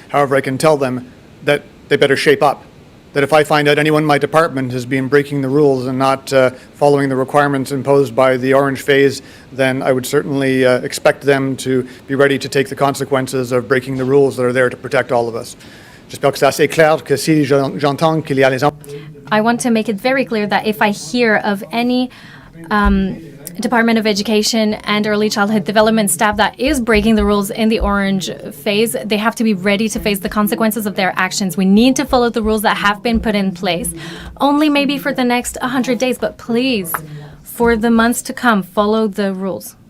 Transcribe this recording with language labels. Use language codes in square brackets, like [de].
[en] However, I can tell them that they better shape up. That if I find out anyone in my department has been breaking the rules and not following the requirements imposed by the orange phase, then I would certainly expect them to be ready to take the consequences of breaking the rules that are there to protect all of us. [fr] J'espère que c'est assez clair que si j'entends qu'il y a les... [en] I want to make it very clear that if I hear of any Department of Education and Early Childhood Development staff that is breaking the rules in the orange phase, they have to be ready to face the consequences of their actions. We need to follow the rules that have been put in place, only maybe for the next 100 days, but please, for the months to come, follow the rules.